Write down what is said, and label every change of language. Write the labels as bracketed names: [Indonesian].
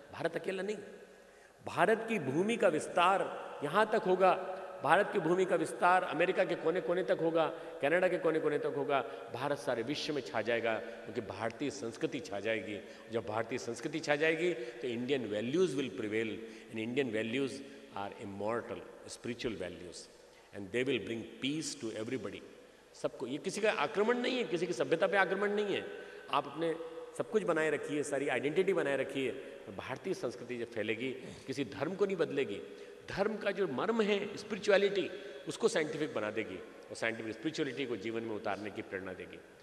[Hindi] भारत अकेला नहीं, भारत की भूमि का विस्तार यहाँ तक होगा, भारत की भूमि का विस्तार अमेरिका के कोने कोने तक होगा, कनाडा के कोने कोने तक होगा। भारत सारे विश्व में छा जाएगा क्योंकि भारतीय संस्कृति छा जाएगी। जब भारतीय संस्कृति छा जाएगी तो [English] Indian values will prevail, and Indian values are immortal spiritual values and they will bring peace to everybody. [Hindi] सबको, ये किसी का आक्रमण नहीं है, किसी की सभ्यता पे आक्रमण नहीं है। आप अपने सब कुछ बनाए रखिए, सारी आइडेंटिटी बनाए रखिए, भारतीय संस्कृति जब फैलेगी किसी धर्म को नहीं बदलेगी। धर्म का जो मर्म है स्पिरिचुअलिटी, उसको साइंटिफिक बना देगी और साइंटिफिक स्पिरिचुअलिटी को जीवन में उतारने की प्रेरणा देगी।